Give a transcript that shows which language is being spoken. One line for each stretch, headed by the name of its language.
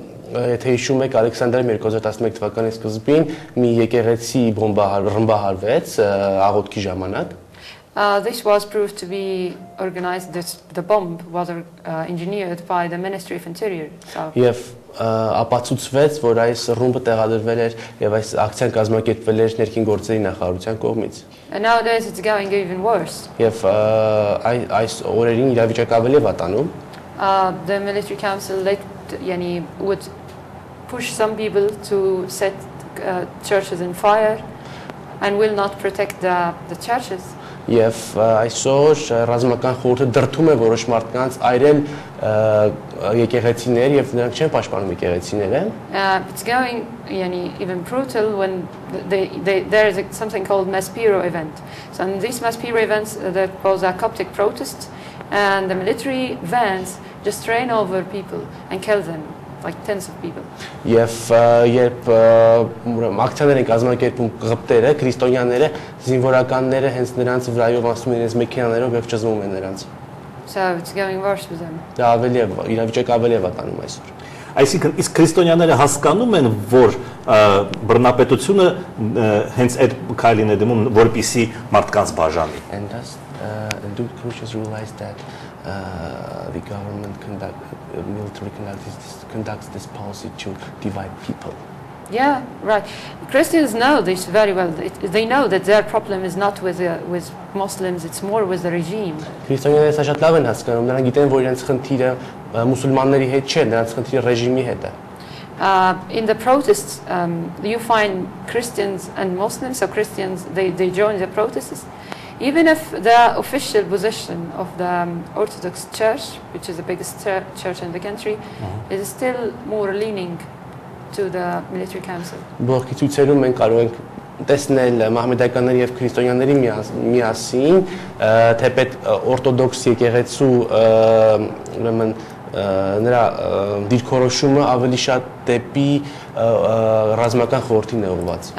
Armenian: Եթե հիշում եք, Ալեքսանդրիայում 2011 թվականի սկզբին մի եկեղեցի ռմբահարվեց աղոթքի ժամանակ։
English: This was proved to be organized. The bomb was engineered by the Ministry of Interior.
Armenian: Եվ ապացուցվեց, որ այս ռումբը տեղադրվել էր եւ այս ակցիան կազմակերպվել էր ներքին գործերի նախարարության կողմից։
English: And nowadays it's going even worse.
Armenian: Եվ այս օրերին իրավիճակը ավելի վատանում։
English: The military council would push some people to set churches in fire and will not protect the churches.
Armenian: Եվ այսօր ռազմական խորհուրդը դրթում է որոշ մարդկանց այրել եկեղեցիներ եւ նրանք չեն պաշտպանում եկեղեցիները։
English: It's going even brutal when there is something called Maspero event. So in these Maspero events there was a Coptic protest and the military vans just ran over people and killed them. Like tens of people.
Armenian: Եվ երբ ակցիաներ են կազմակերպում կղպտերը, քրիստոնյաները, զինվորականները հենց նրանց վրայով անցնում են իրենց մեքենաներով եւ ճզմում են նրանց։
English: So it's going worse with them.
Armenian: Դա ավելի է իրավիճակը ավելի է վատանում այսօր։ Այսինքն իսկ քրիստոնյաները հասկանում են, որ բռնապետությունը հենց այդ քայլին է դիմում, որպիսի մարդկանց բաժանի։
English: And do Christians realize that the government military conducts this policy to divide people? Yeah, right. Christians know this very well. They know that their problem is not with Muslims, it's more with the regime.
Armenian: Քրիստոնյաները սա շատ լավ են հասկանում, նրանք գիտեն, որ իրենց խնդիրը մուսուլմանների հետ չէ, նրանց խնդիրը ռեժիմի հետ է։
English: In the protests, you find Christians and Muslims, so Christians, they join the protests. Even if the official position of the Orthodox Church, which is the biggest church in the country, is still more leaning to the military council.
Armenian: Բողոքի ցույցերում մենք կարող ենք տեսնել մահմեդականների եւ քրիստոնյաների միասին, թեպետ օրթոդոքս եկեղեցու ուրեմն նրա դիրքորոշումը ավելի շատ դեպի ռազմական խորհրդին է ուղղված։